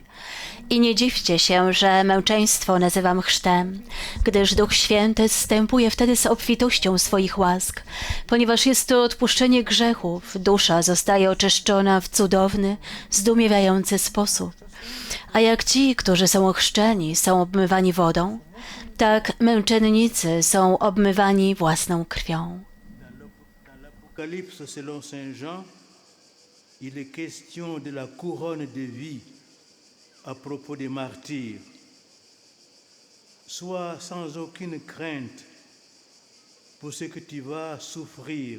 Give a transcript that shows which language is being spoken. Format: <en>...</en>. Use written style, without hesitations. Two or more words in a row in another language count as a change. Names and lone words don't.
<pl>I nie dziwcie się, że męczeństwo nazywam chrztem, gdyż Duch Święty zstępuje wtedy z obfitością swoich łask. Ponieważ jest to odpuszczenie grzechów, dusza zostaje oczyszczona w cudowny, zdumiewający sposób. A jak ci, którzy są ochrzczeni, są obmywani wodą, tak męczennicy są obmywani własną krwią.</pl> <fr>Dans l'Apocalypse selon Saint Jean, il est question de la couronne de vie à propos des martyrs. Sois sans aucune crainte pour ce que tu vas souffrir.</fr>